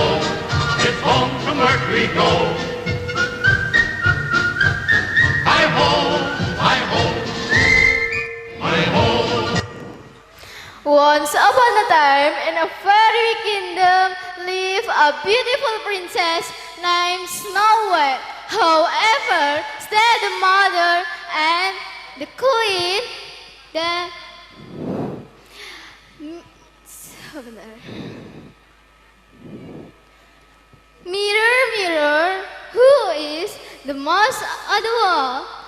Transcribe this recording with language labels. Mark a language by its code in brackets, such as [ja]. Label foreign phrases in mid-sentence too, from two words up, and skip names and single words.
[en] It's home from work we go. Hi ho, hi ho, hi ho. Once upon a time, in a fairy kingdom, lived a beautiful princess named Snow White. However, stayed the mother and the queen, Mirror, mirror, who is the most adorable?